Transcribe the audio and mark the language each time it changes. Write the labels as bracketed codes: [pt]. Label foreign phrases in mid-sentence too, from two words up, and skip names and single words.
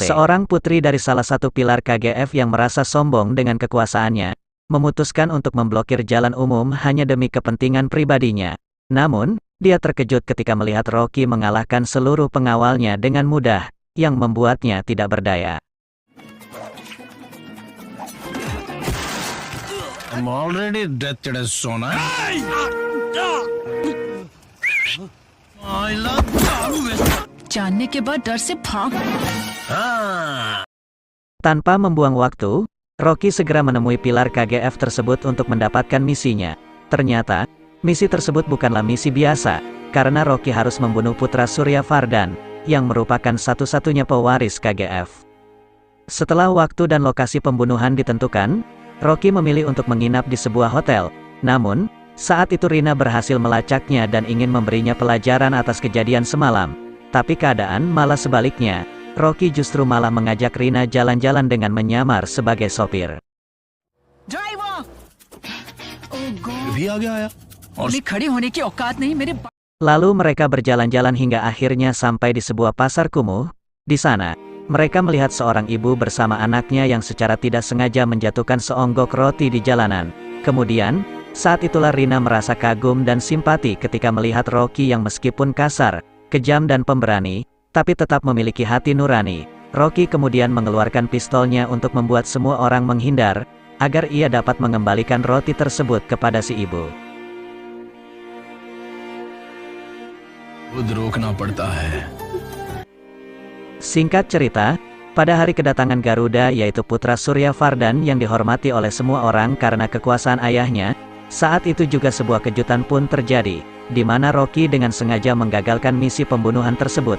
[id] Seorang putri dari salah satu pilar KGF yang merasa sombong dengan kekuasaannya, memutuskan untuk memblokir jalan umum hanya demi kepentingan pribadinya. Namun, dia terkejut ketika melihat Rocky mengalahkan seluruh pengawalnya dengan mudah, yang membuatnya tidak berdaya. [en] I'm already dead Sona. [hi] जानने के बाद डर से भाग। [id] Tanpa membuang waktu, Rocky segera menemui pilar KGF tersebut untuk mendapatkan misinya. Ternyata, misi tersebut bukanlah misi biasa, karena Rocky harus membunuh putra Surya Vardhan, yang merupakan satu-satunya pewaris KGF. Setelah waktu dan lokasi pembunuhan ditentukan, Rocky memilih untuk menginap di sebuah hotel. Namun, saat itu Rina berhasil melacaknya dan ingin memberinya pelajaran atas kejadian semalam. Tapi keadaan malah sebaliknya, Rocky justru malah mengajak Rina jalan-jalan dengan menyamar sebagai sopir. [en] driver oh god [hi] भी आ गया आया और मैं खड़े होने की औकात नहीं मेरे [id] Lalu mereka berjalan-jalan hingga akhirnya sampai di sebuah pasar kumuh. Di sana, mereka melihat seorang ibu bersama anaknya yang secara tidak sengaja menjatuhkan seonggok roti di jalanan. Kemudian, saat itulah Rina merasa kagum dan simpati ketika melihat Rocky yang meskipun kasar, kejam dan pemberani, tapi tetap memiliki hati nurani. Rocky kemudian mengeluarkan pistolnya untuk membuat semua orang menghindar, agar ia dapat mengembalikan roti tersebut kepada si ibu. [hi] खुद रोकना पड़ता है। [id] Singkat cerita, pada hari kedatangan Garuda yaitu putra Surya Vardhan yang dihormati oleh semua orang karena kekuasaan ayahnya, saat itu juga sebuah kejutan pun terjadi, di mana Rocky dengan sengaja menggagalkan misi pembunuhan tersebut.